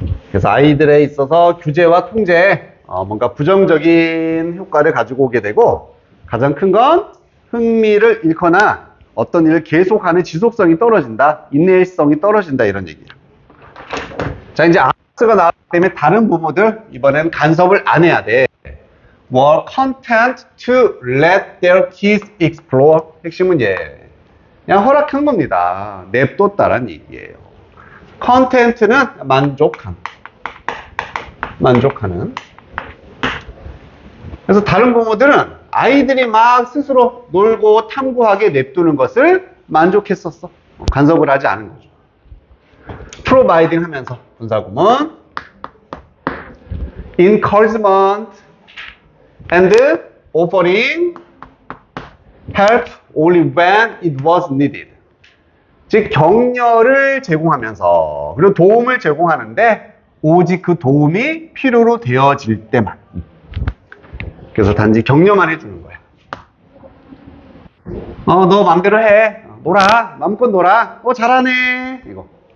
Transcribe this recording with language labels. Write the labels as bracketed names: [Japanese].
[Korean] 그래서 아이들에 있어서 규제와 통제, 뭔가 부정적인 효과를 가지고 오게 되고, 가장 큰 건 흥미를 잃거나 어떤 일을 계속하는 지속성이 떨어진다, 인내성이 떨어진다, 이런 얘기예요. 자, 이제 아스가 나왔기 때문에 다른 부모들 이번에는 간섭을 안 해야 돼. [English] were content to let their kids explore. [Korean] 핵심은 그냥 허락한 겁니다. 냅뒀다란 얘기예요. content는 만족하는. 그래서 다른 부모들은 아이들이 막 스스로 놀고 탐구하게 냅두는 것을 만족했었어. 간섭을 하지 않은 거죠. [English] providing [Korean] 하면서 분사구문 [English] encouragement and offering help only when it was needed. [Korean] 즉 격려를 제공하면서 그리고 도움을 제공하는데 오직 그 도움이 필요로 되어질 때만. 그래서 단지 격려만 해주는 거야. 너 맘대로 해. 놀아. 마음껏 놀아. 잘하네. 이거.